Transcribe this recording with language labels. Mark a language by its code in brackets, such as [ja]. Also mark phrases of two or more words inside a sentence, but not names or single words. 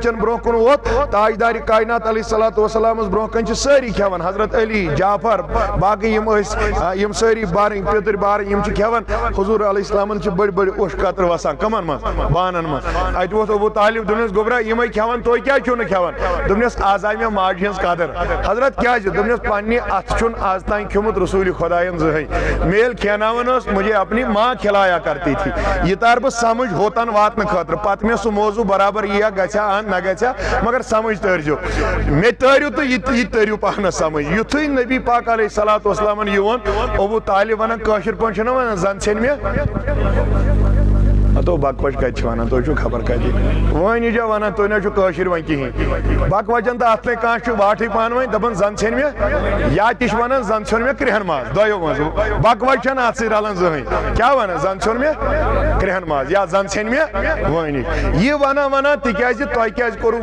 [ks] چٮ۪ن برونٛہہ کُن ووت تاجدارِ کائنات [ar] علیہ الصلاۃ والسلامس [ks] برونٛہہ کنہِ چھِ سٲری کھٮ۪وان حضرت علی جعفر باقٕے یِم ٲسۍ یِم سٲری بارٕنۍ پیتٕرۍ بارٕنۍ یِم چھِ کھٮ۪وان حضوٗر علیہ السلامن چھِ بٔڑۍ بٔڑۍ اوٚش قطرٕ وسان کمن منٛز بانن منٛز اتہِ ووت ابوٗ طالب دوٚپنس گوٚبرا یِمے کھٮ۪وان تُہۍ کیٛازِ چھِو نہٕ کھٮ۪وان دوٚپنس آز آیہِ مےٚ ماجہِ ہٕنٛز قدر حضرت کیٛازِ دوٚپنس پننہِ اتھٕ چھُنہٕ آز تام کھیوٚمُت رسوٗلِ خۄداین زٕہٕنۍ مےٚ ییٚلہِ کھٮ۪ناوان ٲس [ur] مجھے اپنی ماں کھلایا کرتی تھی [ks] یہِ تارٕ بہٕ سمجھ ہوتن واتنہٕ خٲطرٕ پتہٕ مےٚ سُہ موضوٗع برابر یِیا گژھیا نہ گژھیا مگر سمجھ تٲرزیو مےٚ تٲرِو تہٕ یہِ تٲرِو پانس سمجھ یُتھُے نبی پاک [ar] علیہ الصلاۃ والسلامن [ks] یہِ ووٚن ابوٗ طالب ونان کٲشِر پٲٹھۍ چھِنہ ونان زن ژھیٚنۍ مےٚ ہتو بک وچ کتہِ چھِ ونان تُہۍ چھِو خبر کتہِ وۄنۍ یہِ جا ونان تُہۍ نہ چھِو کٲشِر وۄنۍ کِہیٖنۍ بک وچن تہٕ اتھ لے کانٛہہ چھُ واٹھٕے پانہٕ ؤنۍ دپان زن ژھیٚنۍ مےٚ یا تہِ چھِ ونان زن ژھیوٚن مےٚ کرٛہن ماز دۄیو منٛز بک وچ چھنہٕ اتھ سۭتۍ رلان زٕہٕنۍ کیٛاہ ونان زن ژھیوٚن مےٚ کرٛہن ماز یا زن ژھیٚنۍ مےٚ وٲنی یہِ ونان تِکیٛازِ تۄہہِ کیٛازِ کوٚروٕ